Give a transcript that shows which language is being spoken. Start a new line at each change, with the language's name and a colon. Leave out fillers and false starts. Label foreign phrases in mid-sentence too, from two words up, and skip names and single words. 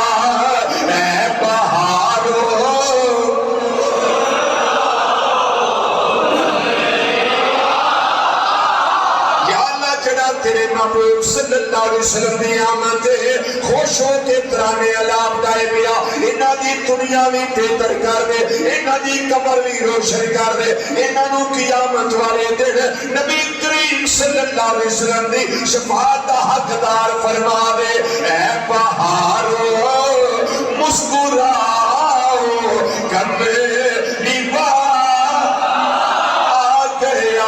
Punjabi: اے بہاروں تیرے محبوب
Arabic: صلی اللہ علیہ وسلم
Punjabi: دی آمد خوش ہو کے ترانے علاب دائے بیا. انہاں دی دنیا بھی بہتر کر دے, انہاں دی قبر بھی روشن کر دے. انہاں نو قیامت والے دن نبی کریم
Arabic: صلی اللہ علیہ وسلم
Punjabi: دی شفاعت دا حقدار فرما دے. اے بہاروں مسکراؤ, کملی والا آ گیا.